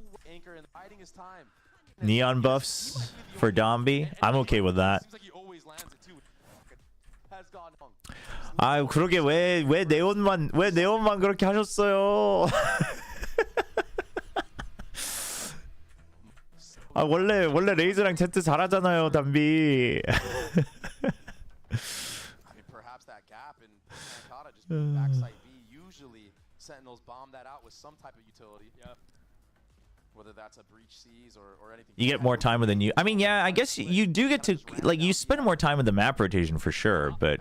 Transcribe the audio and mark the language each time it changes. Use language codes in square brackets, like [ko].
[en] Anchor and biding his time. Neon buffs for Dombi. I'm okay with that. Seems like he always lands it too. Has gone wrong. [ko] 아, 그러게 왜 네온만 그렇게 하셨어요? 아, 원래 레이즈랑 제트 잘하잖아요, 담비. [en] I mean, perhaps that gap in Pancata just being backside B. Usually, Sentinels bomb that out with some type of utility. Yep. Whether that's a breach seas or anything. You get more time with the new. I mean, yeah, I guess you do get to, like, you spend more time with the map rotation for sure, but